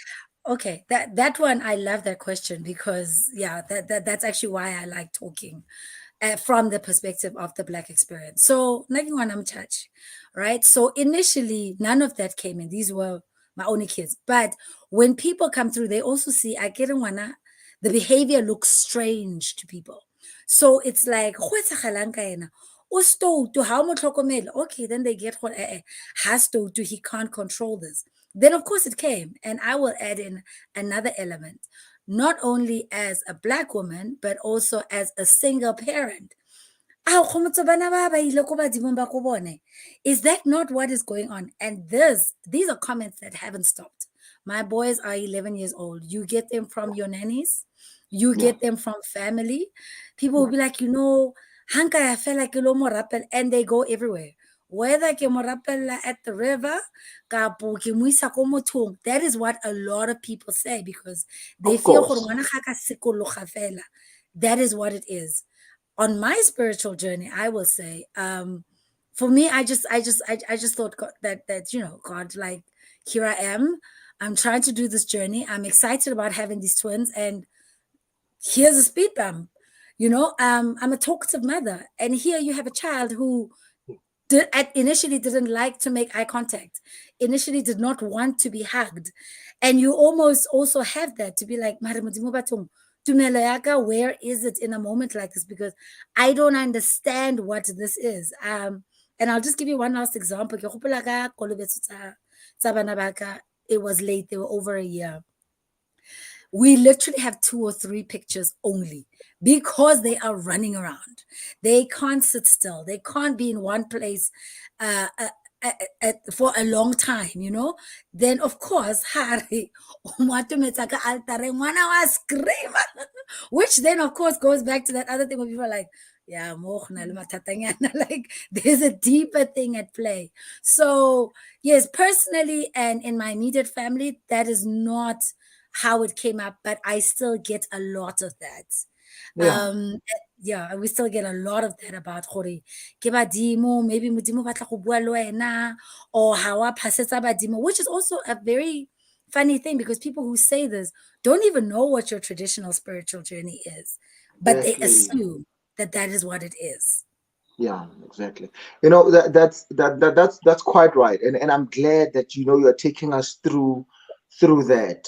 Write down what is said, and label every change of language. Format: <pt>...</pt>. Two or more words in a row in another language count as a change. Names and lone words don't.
<en>okay, that one, I love that question because yeah, that's actually why I like talking from the perspective of the Black experience. So, I'm church, right? So initially, none of that came in. These were my only kids. But when people come through, they also see I get one. The behavior looks strange to people. So it's like,</en> <tn>"Go etsagalang ka ena? O stoutu, ha o mo tlhokomele."</tn> <en>Okay, then they get what has to do. He can't control this. Then of course it came, and I will add in another element, not only as a Black woman, but also as a single parent.</en> <tn>"Ah, Kgomotso, bana ba ba ile ko badimong ba ko bone."</tn> <en>Is that not what is going on? And these are comments that haven't stopped. My boys are 11 years old. You get them from your nannies, you Yeah. get them from family. People will Yeah. be like, Hanka, I feel like and they go everywhere.</en> <tn>whether ke mo rapella</tn> <en>at the river</en> <tn>kapo ke mo isa ko mothong.</tn> <en>That is what a lot of people say because they Of feel gore course.</en> <tn>ngwana ga ka sekologa fela.</tn> <en>That is what it is. On my spiritual journey, I will say, for me, I just thought that God, like, here I am. I'm trying to do this journey. I'm excited about having these twins, and here's a speed bump. I'm a talkative mother, and here you have a child who initially didn't like to make eye contact, initially did not want to be hugged, and you almost also have that to be like,</en> <tn>"Mare Modimo bathong, tumelo ya ka,</tn> <en>where is it in a moment like this?" Because I don't understand what this is. And I'll just give you one last example.</en> <tn>Ke gopola ka kolobetso tsa bana ba ka,</tn> <en>it was late, they were over a year. We literally have 2 or 3 pictures only because they are running around. They can't sit still. They can't be in one place uh, uh, for a long time, Then, of course, Harry, which then, of course, goes back to that other thing where people are like, yeah, like there's a deeper thing at play. So, yes, personally and in my immediate family, that is not how it came up, but I still get a lot of that. Yeah, Yeah, we still get a lot of that about</en> <tn>gore ke badimo,</tn> <en>maybe</en> <tn>modimo batla go bua le wena,</tn> <en>or how</en> <tn>wa phasetsa badimo,</tn> <en>which is also a very funny thing because people who say this don't even know what your traditional spiritual journey is, but they exactly. assume that that is what it is. Yeah, exactly. That's quite right. And I'm glad that you're taking us through that.</en>